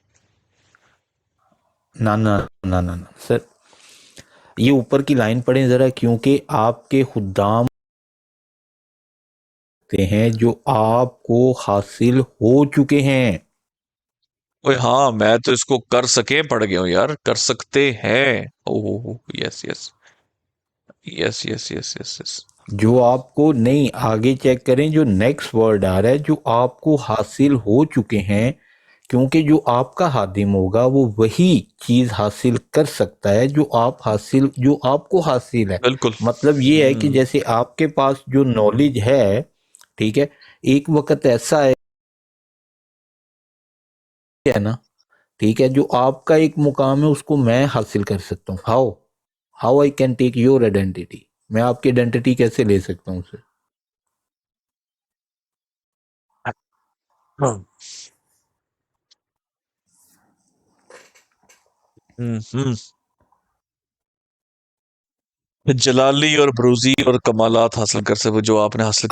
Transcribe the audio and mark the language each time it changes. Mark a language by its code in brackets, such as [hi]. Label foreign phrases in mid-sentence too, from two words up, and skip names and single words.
[ur] نا نا نا نا نا سر، یہ اوپر کی لائن پڑھیں ذرا، کیونکہ آپ کے خدام ہیں جو آپ کو حاصل ہو چکے ہیں. اوے ہاں، میں تو اس کو کر سکے پڑھ گیا ہوں یار. کر سکتے ہیں. [en] Oh yes yes yes yes yes yes yes. [ur] جو آپ کو نہیں، آگے چیک کریں جو [en] next word [ur] آ رہا ہے، جو آپ کو حاصل ہو چکے ہیں، کیونکہ جو آپ کا خادم ہوگا وہ وہی چیز حاصل کر سکتا ہے جو آپ کو حاصل ہے. بالکل. مطلب یہ ہے کہ جیسے آپ کے پاس جو نالج ہے، ٹھیک ہے، ایک وقت ایسا ہے نا، ٹھیک ہے، جو آپ کا ایک مقام ہے اس کو میں حاصل کر سکتا ہوں. [en] How I can take your identity. [ur] میں آپ کی آئیڈینٹی کیسے لے سکتا ہوں اسے؟ جلالی اور بروزی اور کمالات حاصل کر سکے جو آپ نے حاصل کر